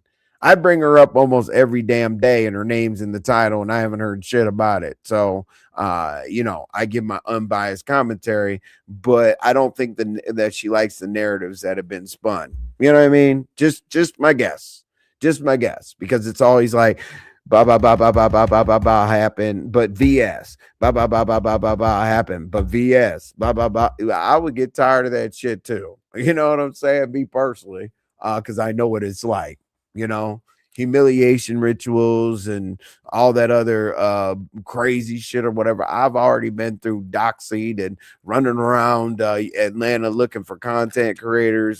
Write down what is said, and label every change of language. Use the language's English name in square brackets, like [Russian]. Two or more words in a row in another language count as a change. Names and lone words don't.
[English] I bring her up almost every damn day, and her name's in the title, and I haven't heard shit about it. So, I give my unbiased commentary, but I don't think that she likes the narratives that have been spun. You know what I mean? Just my guess. Just my guess, because it's always like, ba ba ba ba ba ba ba ba ba happen, but VS ba ba ba ba ba ba ba happen, but VS ba ba ba. I would get tired of that shit too. You know what I'm saying? Me personally, because I know what it's like. You know, humiliation rituals and all that other crazy shit or whatever. I've already been through doxied and running around Atlanta looking for content creators.